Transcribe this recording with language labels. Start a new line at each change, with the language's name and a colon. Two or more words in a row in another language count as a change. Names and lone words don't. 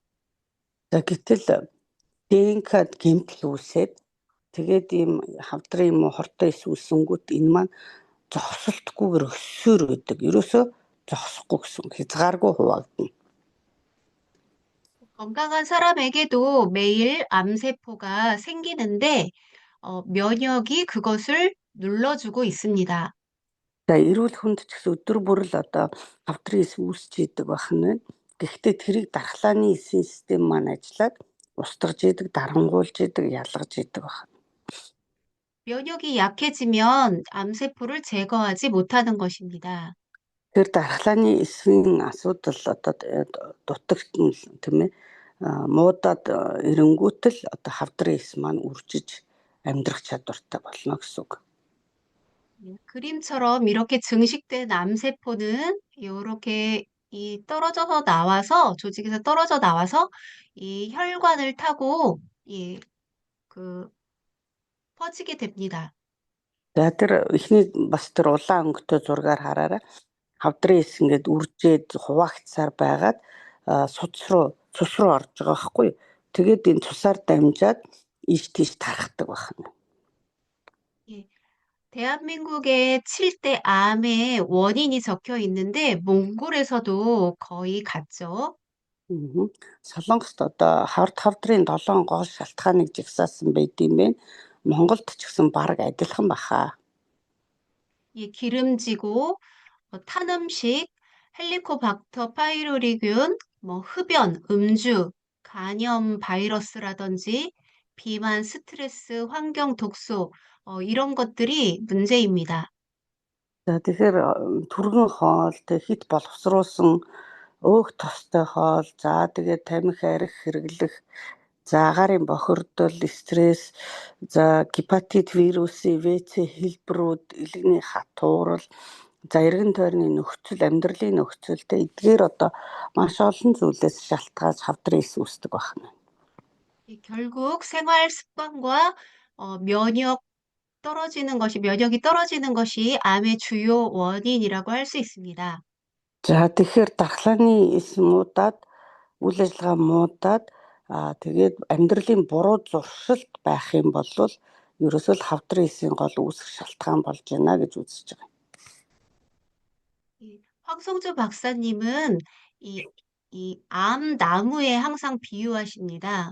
Mongolian: За гэтэл ДНК-д гэмтэл үүсээд тэгээд ийм хавдрын юм уу хортой эс үүсэнгүүт энэ маань зогсолтгүйгээр өссөөр байдаг. Ерөөсөө зогсохгүй гэсэн хязгааргүй хуваагдана.
Korean: 건강한 사람에게도 매일 암세포가 생기는데 면역이 그것을 눌러주고 있습니다.
Mongolian: За эрүүл хүнд ч гэсэн өдөр бүр л одоо хавдрын эс үүсч идэг байх нь байна. Гэхдээ тэрийг дархлааны эсийн систем маань ажиллаад устгаж идэг, дарангуулж идэг, ялгаж идэг байна.
Korean: 면역이 약해지면 암세포를 제거하지 못하는 것입니다.
Mongolian: Тэр дархлааны эсийн асуудал одоо дутагт нь тийм ээ муудаад эрэнгүүт л одоо хавдрын эс маань үржиж амьдрах чадвартай болно гэсэн үг.
Korean: 그림처럼 이렇게 증식된 암세포는 이렇게 이 떨어져서 나와서 조직에서 떨어져 나와서 이 혈관을 타고 이 그 퍼지게 됩니다.
Mongolian: За тэр эхний бас тэр улаан өнгөтэй зургаар хараарай. Хавдрын эс ингээд үржээд хуваагдсаар байгаад цус руу орж байгаа байхгүй юу. Тэгээд энэ цусаар дамжаад ийш тийш тархдаг байна.
Korean: 예, 대한민국에 7대 암의 원인이 적혀 있는데 몽골에서도 거의 같죠.
Mongolian: Солонгост одоо хавдрын 7 гол шалтгааныг жагсаасан байт юм байна. Монголд ч гэсэн бараг адилхан баха.
Korean: 이 기름지고 탄 음식, 헬리코박터 파이로리균, 흡연, 음주, 간염 바이러스라든지 비만, 스트레스, 환경 독소 이런 것들이 문제입니다.
Mongolian: За тэгэхээр түргэн хоол тэг хит боловсруулсан өөх тостой хоол за тэгээд тамхи арх хэрэглэх за агаарын бохирдол стресс за гепатит вирусын ВЦ хэлбэрүүд элэгний хатуурал за эргэн тойрны нөхцөл амьдралын нөхцөлтэй эдгээр одоо маш олон зүйлээс шалтгаалж хавдрын эс үүсдэг байна.
Korean: 결국 생활 습관과 면역이 떨어지는 것이 암의 주요 원인이라고 할 수 있습니다.
Mongolian: За тэгэхээр дархлааны эс муудаад үйл ажиллагаа муудаад тэгээд амьдралын буруу зуршилт байх юм бол ерөөсөө л хавдрын эсийн гол үүсэх шалтгаан болж байна гэж үзэж байгаа.
Korean: 황성주 박사님은 이 암나무에 항상 비유하십니다.